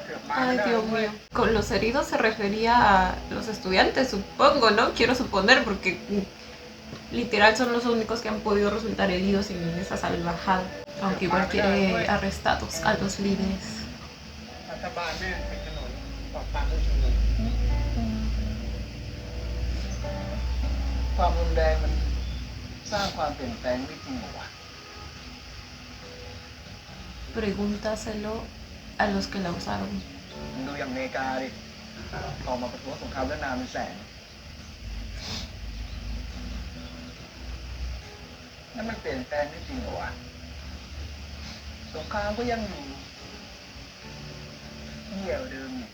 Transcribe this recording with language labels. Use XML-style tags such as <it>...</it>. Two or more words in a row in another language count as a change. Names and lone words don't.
<es>Ay, Dios mío. Con los heridos se refería a los estudiantes, supongo, ¿no? Quiero suponer, porque literal son los únicos que han podido resultar heridos en esa salvajada. Aunque igual quiere arrestados a los líderes.</es> <th>รัฐบาลไม่ปิดถนนปราบปรามผู้ชุมนุม ความรุนแรงมันสร้างความเปลี่ยนแปลงได้จริงเหรอวะ</th> <es>Pregúntaselo a los que la usaron.</es> <th>มึงดูอย่างอเมริกาดิออกมาประท้วงสงครามแล้วนานเป็นแสนนั่นมันเปลี่ยนแปลงได้จริงเหรอวะสงครามก็ยังอยู่เหี้ยเดิมอยู่</th>